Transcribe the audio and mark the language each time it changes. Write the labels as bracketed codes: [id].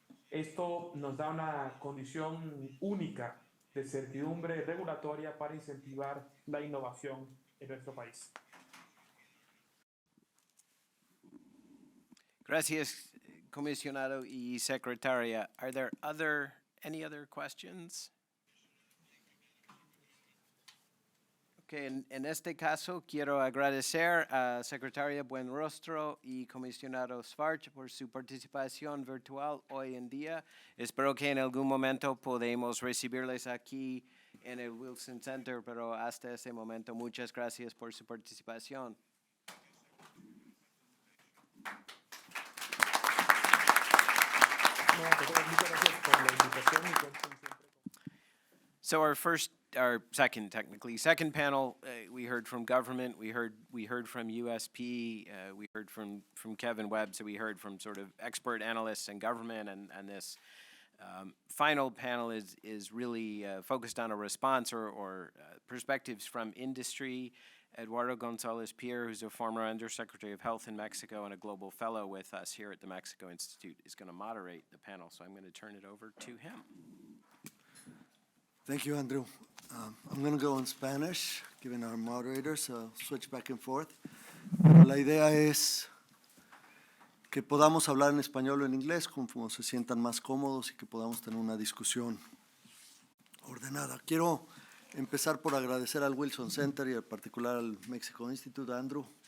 [es] Esto nos da una condición única de certidumbre regulatoria para incentivar la innovación en nuestro país. Gracias, comisionado y secretaria. [en] Are there any other questions? [es] Okay, en este caso quiero agradecer a Secretaria Buenrostro y Comisionado Schwartz por su participación virtual hoy en día. Espero que en algún momento podamos recibirles aquí en el Wilson Center, pero hasta ese momento muchas gracias por su participación. Muchas gracias por la invitación y cuenten siempre con... [en] So our second panel, we heard from government, we heard from USP, we heard from Kevin Webb, so we heard from sort of expert analysts and government, and this final panel is really focused on a response or perspectives from industry. Eduardo Gonzalez Pierre, who's a former Undersecretary of Health in Mexico and a global fellow with us here at the Mexico Institute, is going to moderate the panel, so I'm going to turn it over to him. Thank you, Andrew. I'm going to go in Spanish, given our moderators, so switch back and forth. [es] La idea es que podamos hablar en español o en inglés, como se sientan más cómodos y que podamos tener una discusión ordenada. Quiero empezar por agradecer al Wilson Center y en particular al Mexico Institute, Andrew.